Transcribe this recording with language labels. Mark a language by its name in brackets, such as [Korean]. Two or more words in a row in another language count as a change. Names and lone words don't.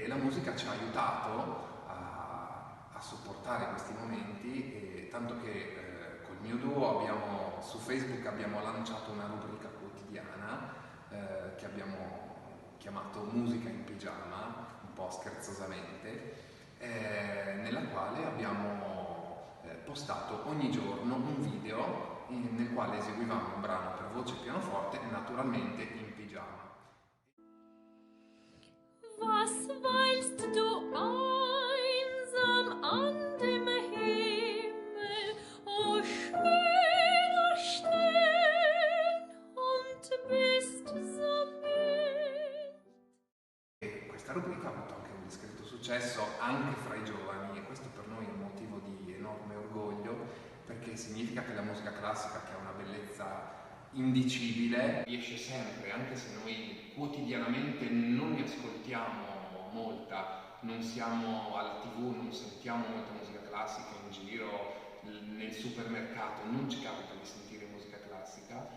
[Italian] la musica ci ha aiutato a sopportare questi momenti, e tanto che col mio duo su Facebook abbiamo lanciato una rubrica quotidiana che abbiamo chiamato Musica in Pigiama, un po' scherzosamente, nella quale abbiamo postato ogni giorno un video nel quale eseguivamo un brano per voce e pianoforte, naturalmente in pigiama. [German] Was weilst du einsam an dem Himmel, o schöner Stern, und bist so mild? [Italian] E questa rubrica ha avuto anche un discreto successo anche fra i giovani, e questo per noi è un motivo di enorme orgoglio, perché significa che la musica classica, che ha una bellezza indicibile, riesce sempre, anche se noi quotidianamente non ne ascoltiamo molta, non siamo alla TV, non sentiamo molta musica classica in giro, nel supermercato non ci capita di sentire musica classica.